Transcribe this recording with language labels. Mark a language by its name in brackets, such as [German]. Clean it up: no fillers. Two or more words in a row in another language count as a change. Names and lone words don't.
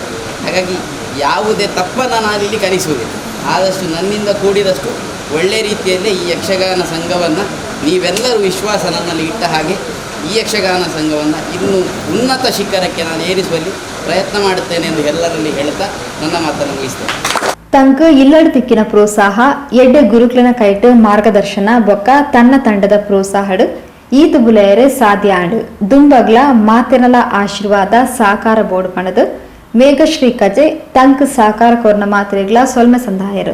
[Kannada] ಹಾಗಾಗಿ ಯಾವುದೇ ತಪ್ಪನ್ನು ನಾನಿಲ್ಲಿ ಕಲಿಸುವುದಿಲ್ಲ. ಆದಷ್ಟು ನನ್ನಿಂದ ಕೂಡಿದಷ್ಟು ಒಳ್ಳೆ ರೀತಿಯಲ್ಲಿ ಈ ಯಕ್ಷಗಾನ ಸಂಘವನ್ನು ನೀವೆಲ್ಲರೂ ವಿಶ್ವಾಸ ನನ್ನಲ್ಲಿ ಇಟ್ಟ ಹಾಗೆ ಈ ಯಕ್ಷಗಾನ ಸಂಘವನ್ನು ಇನ್ನೂ ಉನ್ನತ ಶಿಖರಕ್ಕೆ ನಾನು ಏರಿಸುವಲ್ಲಿ ಪ್ರಯತ್ನ ಮಾಡುತ್ತೇನೆ ಎಂದು ಎಲ್ಲರಲ್ಲಿ ಹೇಳ್ತಾ ನನ್ನ ಮಾತನ್ನು ಮುಗಿಸ್ತೇನೆ. [Tulu] ತಂಕ ಇಲ್ಲಡ್ ತಿಕ್ಕಿನ ಪ್ರೋತ್ಸಾಹ ಎಡ್ಡೆ ಗುರುಕ್ಲನ ಕೈಟ್ ಮಾರ್ಗದರ್ಶನ ಬೊಕ್ಕ ತನ್ನ ತಂಡದ ಪ್ರೋತ್ಸಾಹಡು ಈತು ಬುಲೆಯರೆ ಸಾಧ್ಯ ಆಡು ದುಂಬಗ್ಲ ಮಾತೆನಲ ಆಶೀರ್ವಾದ ಸಾಕಾರ ಬೋರ್ಡ್ ಪಣದು ಮೇಘಶ್ರೀ ಕಜೆ ತಂಕ್ ಸಾಕಾರ ಕೊರ್ನ ಮಾತ್ರೆಗ್ಲ ಸೊಲ್ಮೆ ಸಂದಾಯರು